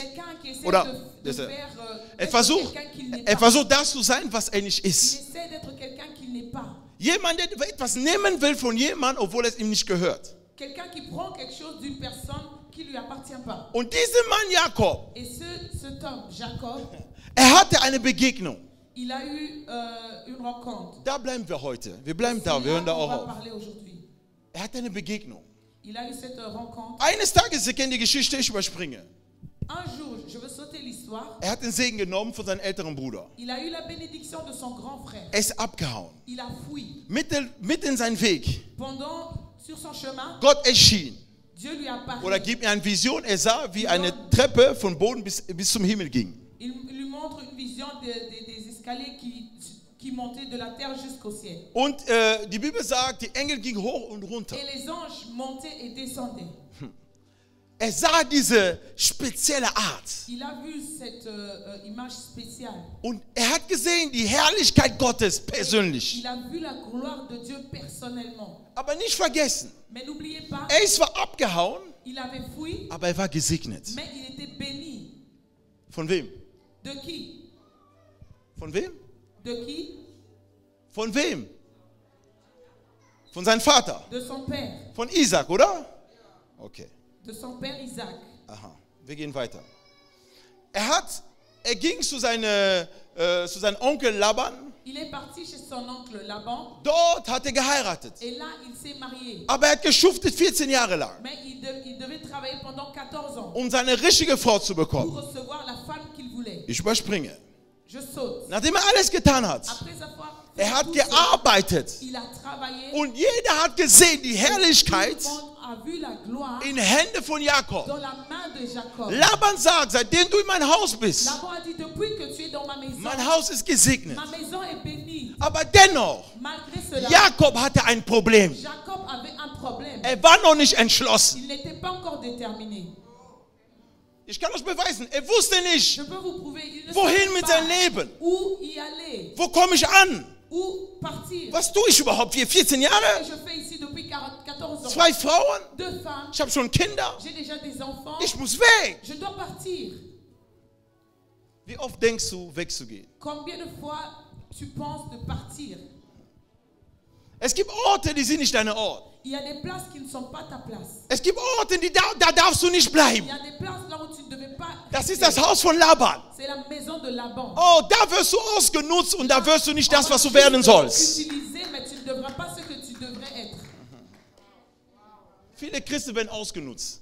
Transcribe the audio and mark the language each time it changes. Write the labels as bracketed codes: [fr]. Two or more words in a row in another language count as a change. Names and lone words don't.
[fr] Quelqu'un qui essaie [de] Oder, [fr] de [de] das- [fr] faire [de] Er [fr] d'être [de] versucht, [fr] quelqu'un qu'il n'est [de] er [fr] pas. [de] versucht, das zu sein, was er nicht [fr] Il [de] ist. [fr] essaie d'être quelqu'un qu'il n'est pas. [de] Jemand, der etwas nehmen will von jemandem, obwohl es ihm nicht gehört. [fr] Quelqu'un qui prend quelque chose d'une personne qui ne lui appartient pas. [de] Und dieser Mann Jakob, [fr] Et cet homme, Jacob, [de] er hatte eine Begegnung. [fr] il a eu une rencontre. [de] Da bleiben wir heute. Wir bleiben da, [fr] C'est [de] wir [fr] là [de] hören da [fr] qu'on [de] auch [fr] va [de] auf. [fr] parler aujourd'hui. [de] Er hatte eine Begegnung. [fr] Il a eu cette rencontre. [de] Eines Tages, Sie kennen die Geschichte, ich überspringe. [fr] Un jour, je veux sauter l'histoire, [de] Er hat den Segen genommen von seinem älteren Bruder. [fr] il a eu la bénédiction de son grand frère. [de] Er ist abgehauen. [fr] Il a fui. [de] Mitten in seinen Weg. [fr] Sur son chemin, [de] Gott erschien. [fr] Dieu lui a parlé. [de] Oder gibt mir eine Vision. Er sah, wie eine Treppe von Boden bis zum Himmel ging. [fr] Il lui montre une vision des escaliers qui montaient de la terre jusqu'au ciel. [de] Und die Bibel sagt, die Engel gingen hoch und runter. [fr] Et les anges montaient et descendaient. [de] Er sah diese spezielle Art. [fr] Il a vu cette image spéciale. [de] Und er hat gesehen die Herrlichkeit Gottes persönlich. [fr] Il a vu la gloire de Dieu personnellement. [de] Aber nicht vergessen, [fr] Mais n'oubliez pas, [de] er ist zwar abgehauen, [fr] il avait fui, [de] aber er war gesegnet. [fr] mais il était béni. [de] Von wem? [fr] De qui? [de] Von wem? [fr] De qui? [de] Von wem? Von seinem Vater. [fr] De son père. [de] Von Isaac, oder? Okay. [fr] De son père Isaac. [de] Aha. Wir gehen weiter. Er ging zu seinem Onkel Laban. [fr] Il est parti chez son oncle Laban [de] Dort hat er geheiratet. [fr] et là il s'est marié. [de] Aber er hat geschuftet 14 Jahre lang, [fr] Mais il devait travailler pendant 14 ans [de] um seine richtige Frau zu [fr] pour [de] bekommen. [fr] recevoir la femme qu'il voulait. [de] Ich überspringe. [fr] Je saute. [de] Nachdem er alles getan hat, [fr] Après avoir fait [de] er hat [fr] tout cela, [de] gearbeitet. [fr] il a travaillé. [de] Und jeder hat gesehen die [fr] Tout [de] Herrlichkeit [fr] le monde a vu la gloire [de] in Hände von Jakob. [fr] dans la main de Jacob. [de] Laban sagt, seitdem du in mein Haus bist, [fr] Laban a dit, depuis que tu es dans ma maison, [de] mein Haus ist gesegnet. [fr] ma maison est bénie. [de] Aber dennoch, [fr] Malgré cela, [de] Jakob hatte ein Problem. [fr] Jacob avait un problème. [de] Er war noch nicht entschlossen. [fr] Il n'était pas encore déterminé. [de] Ich kann euch beweisen, er wusste nicht, [fr] Je peux vous prouver, il ne [de] wohin [fr] savait [de] mit [fr] pas [de] seinem Leben. [fr] où y aller, [de] Wo komme ich an? [fr] où partir. [de] Was tue ich überhaupt hier? 14 Jahre? [fr] Je fais ici depuis 14 ans. [de] 2 Frauen? [fr] 2 femmes, [de] Ich habe schon Kinder. [fr] j'ai déjà des enfants. [de] Ich muss weg. [fr] Je dois partir. [de] Wie oft denkst du, wegzugehen? [fr] Combien de fois tu penses de partir? [de] Es gibt Orte, die sind nicht deine Ort. [fr] Il y a des places qui ne sont pas ta place. [de] Es gibt Orte, da darfst du nicht [fr] Il [de] bleiben. [fr] y a des places là où tu ne devais pas [de] Das ist [fr] rester. [de] das Haus von Laban. [fr] C'est la maison de Laban. [de] Oh, da wirst du ausgenutzt und da wirst du nicht das, was du werden sollst. [fr] Utilisé, mais tu ne devras pas ce que tu devrais être. [de] Viele Christen werden ausgenutzt.